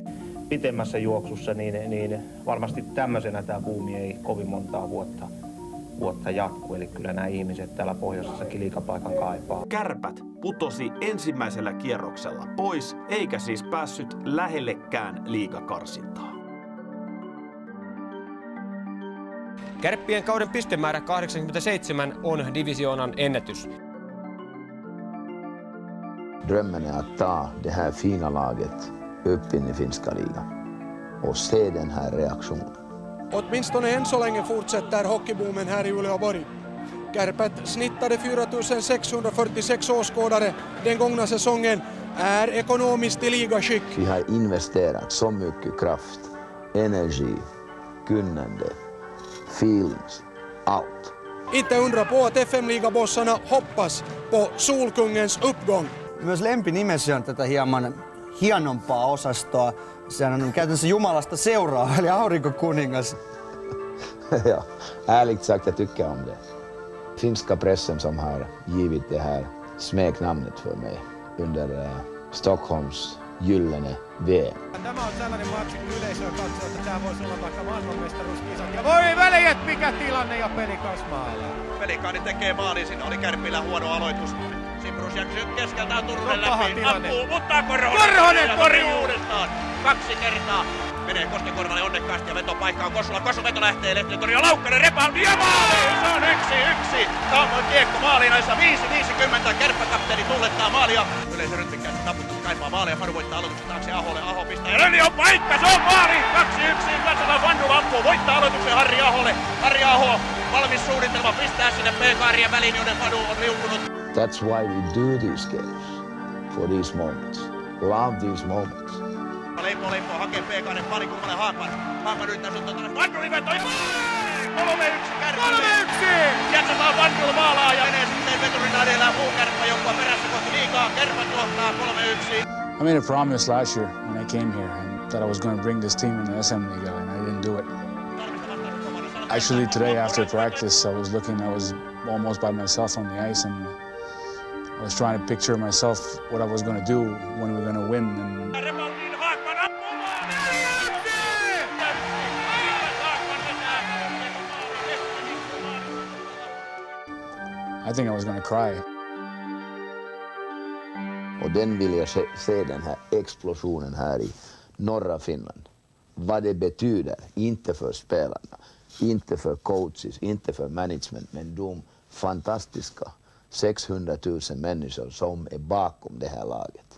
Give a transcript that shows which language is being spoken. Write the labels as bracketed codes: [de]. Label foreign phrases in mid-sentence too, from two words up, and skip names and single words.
[fi] Pitemmässä juoksussa niin varmasti tämmöisenä tämä buumi ei kovin montaa vuotta jatku, eli kyllä nämä ihmiset täällä pohjoisessakin liigapaikan kaipaa. Kärpät putosi ensimmäisellä kierroksella pois, eikä siis päässyt lähellekään liigakarsintaa. Kärppien kauden pistemäärä 87 on divisioonan ennätys. [sv] Drömmen är att ta det här fina laget upp in i finska ligan och se den här reaktionen. Åtminstone än så länge fortsätter hockeyboomen här i Uleåborg. Kärpät snittade 4646 åskådare den gångna säsongen, är ekonomiskt i ligaskick. Vi har investerat så mycket kraft, energi, kunnande, feelings, allt. Inte undra på att FM-ligabossarna hoppas på Solkungens uppgång. [fi] Myös lempinimesi on tätä hieman hienompaa osastoa. Sehän on käytännössä Jumalasta seuraa, eli aurinkokuningas. [sv] Ja, ärligt sagt jag tycker om det. Finska pressen som har givit det här smeknamnet för mig under Stockholms gyllene VM. [fi] Tämä on sellainen matsi, kun yleisö katsoo, että tämä voisi olla vaikka maailmanmestaruuskisat. Ja voi veljet, mikä tilanne ja Pelikas maalaa. Pelikaani tekee maalin, siinä oli Kärpillä huono aloitus. Simrus keskeltään Turunen läpi, ampuu, mutta Korhonen torjuu uudestaan. 2 kertaa. Menee Koskenkorvalle onnekkaasti ja vetopaikka on Kosulla. Kosu veto lähtee Lehtitori ja Laukkanen rebound ja maali! Se on 1-1. Samoin kiekko maaliin ajassa 5-50. Kärppäkapteeni tuulettaa maalia. Yleisö rytmikkäästi taputtaa kaipaa maalia. Fanu voittaa aloituksen taakse Aholle. Aho pistää ja Röni on paikka! Se on maali! 2-1. Katsotaan Fanu ampuu. Voittaa aloituksen Harri Aholle. Harri Aho valmis suunnitelma pistää sinne P-kaarien väliin, joiden Fanu on liukunut. [en] That's why we do these games. For these moments. Love these moments. [fi] Leipo hakee P-kaaren parikulmalle Haapan. Haapan yrittää suttua tuonne Vandulin vetoi. 3-1 Kärpälle. 3-1! Jatsetaan Vandul maalaa ja menee sitten veturina edellä muu Kärppä, joka perässä kohti liigaa. Kärpät johtaa 3-1. [en] I made a promise last year when I came here and that I was going to bring this team in the SM Liga and I didn't do it. Actually today after practice I was almost by myself on the ice and I was trying to picture myself what I was going to do when we were going to win. And I think I was going to cry. [sv] Och den vill jag se den här explosionen här i norra Finland. Vad det betyder, inte för spelarna, inte för coaches, inte för management, men de fantastiska 600 000 människor som är bakom det här laget.